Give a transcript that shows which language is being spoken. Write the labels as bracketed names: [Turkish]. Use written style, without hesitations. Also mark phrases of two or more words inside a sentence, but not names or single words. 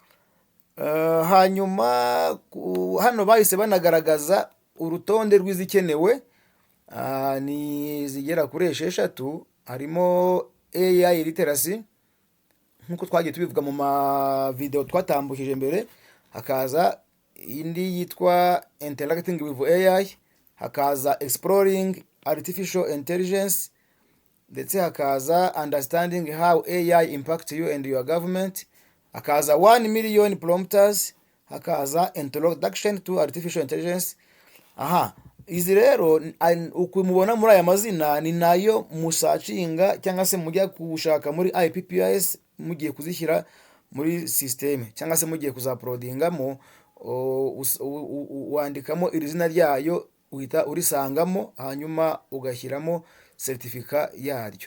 [Kinyarwanda] Hanyuma hano bahise banagaragaza urutonde rw'izikenewe, ni zigera kuri 6. Harimo [English] AI literacy [Kinyarwanda] nk'uko twagiye tubivuga mu video twatambukije mbere, hakaza indi yitwa [English] interacting with AI, [Kinyarwanda] hakaza [English] exploring artificial intelligence, [Kinyarwanda] ndetse hakaza [English] understanding how AI impact you and your government, hakaza 1 million prompters, hakaza introduction to artificial intelligence. [Kinyarwanda] Izi rero uko mubona muri aya mazina ni nayo musacinga cyangwa se mujya kushaka muri IPPS mugiye kuzishyira muri system, cyangwa se mugiye kuzaprodingamo, wandikamo iri zina ryayo, uhita urisangamo, hanyuma ugashyiramo certificate yaryo.